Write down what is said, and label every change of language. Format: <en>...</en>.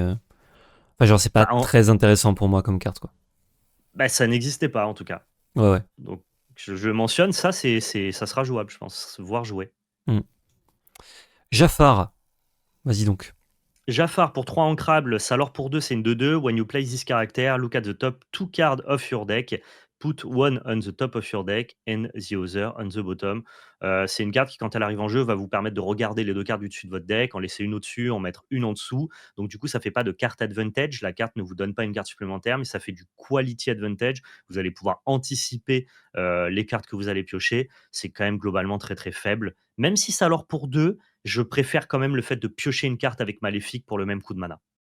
<fr>Enfin, genre, c'est pas Enfin, très intéressant pour moi comme carte, quoi. bah, ça n'existait pas, en tout cas. Ouais, ouais. Donc, je mentionne, ça, ça sera jouable, je pense, voire joué. Hmm. Jafar, vas-y donc. Jafar pour 3 ancrables, Salor pour 2, c'est une 2-2.</fr> <en>When you play this character, look at the top 2 cards of your deck. Put one on the top of your deck and the other on the bottom.</en> <fr>C'est une carte qui, quand elle arrive en jeu, va vous permettre de regarder les deux cartes du dessus de votre deck, en laisser une au-dessus, en mettre une en dessous. Donc, du coup, ça fait pas de carte advantage. La carte ne vous donne pas une carte supplémentaire, mais ça fait du quality advantage. Vous allez pouvoir anticiper les cartes que vous allez piocher. C'est quand même globalement très très faible. Même si Salor pour 2, je préfère quand même le fait de piocher une carte avec Maléfique pour le même coup de mana.</fr>